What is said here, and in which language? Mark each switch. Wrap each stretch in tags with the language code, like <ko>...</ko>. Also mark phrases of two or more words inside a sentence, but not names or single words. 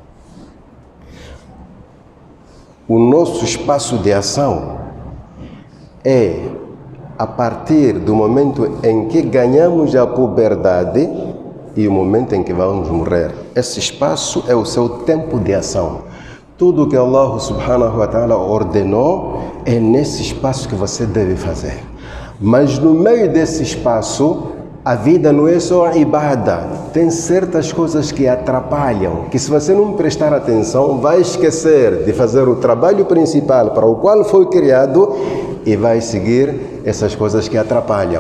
<pt>O nosso espaço de ação é a partir do momento em que ganhamos a puberdade e o momento em que vamos morrer. Esse espaço é o seu tempo de ação. Tudo que Allah</pt> <ar>سبحانه وتعالى</ar> <pt>ordenou é nesse espaço que você deve fazer. Mas no meio desse espaço, a vida não é só ibadah. Tem certas coisas que atrapalham, que se você não prestar atenção, vai esquecer de fazer o trabalho principal para o qual foi criado e vai seguir essas coisas que atrapalham.</pt>